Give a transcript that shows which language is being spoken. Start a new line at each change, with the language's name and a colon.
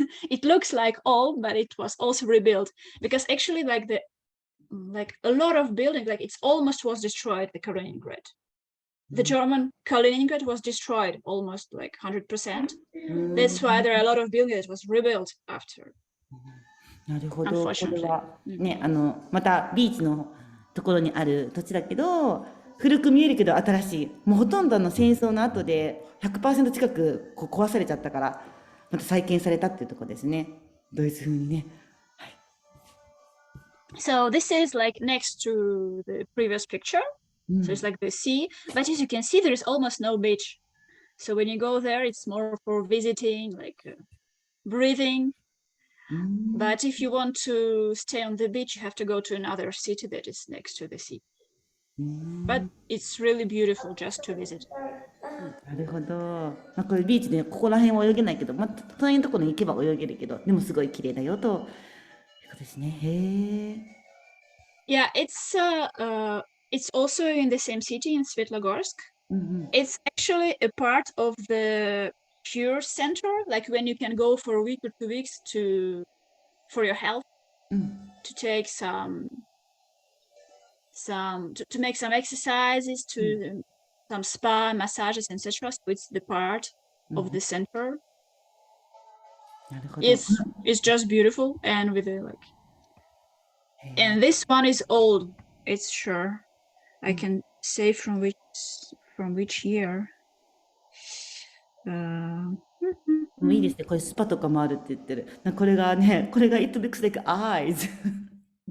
English: It looks like old, but it was also rebuilt because actually like a lot of buildings, like it's almost was destroyed, the Kaliningrad. The German Kaliningrad was destroyed almost like 100%. That's why there are a lot of buildings that was rebuilt after.
Japanese: なるほど。これはね、またビーチのところにある土地だけど、古く見えるけど新しい。もうほとんど戦争の後で 100% 近くこう壊されちゃったから、また再建されたっていうところですね。ドイツ風にね。はい。
English: So this is like next to the previous picture. So it's like the sea, but as you can see, there is almost no beach. So when you go there, it's more for visiting, like breathing. But if you want to stay on the beach, you have to go to another city that is next to the sea. But it's really beautiful just to visit.
Japanese: なるほど。まあ、これビーチでここら辺は泳げないけど、まあ、隣のところに行けば泳げるけど、でもすごい綺麗だよということですね。へえ。
English: Yeah, it's also in the same city in Svetlogorsk. It's actually a part of the cure center, like when you can go for a week or 2 weeks for your health, to take to make some exercises, to some spa, massages, etc. So it's the part of the center. It's just beautiful, and with the like. And this one is old. It's sure. I can say from which year.
Japanese: もういいですね。これスパとかもあるって言ってる。これがね、これが
English: it looks like eyes 。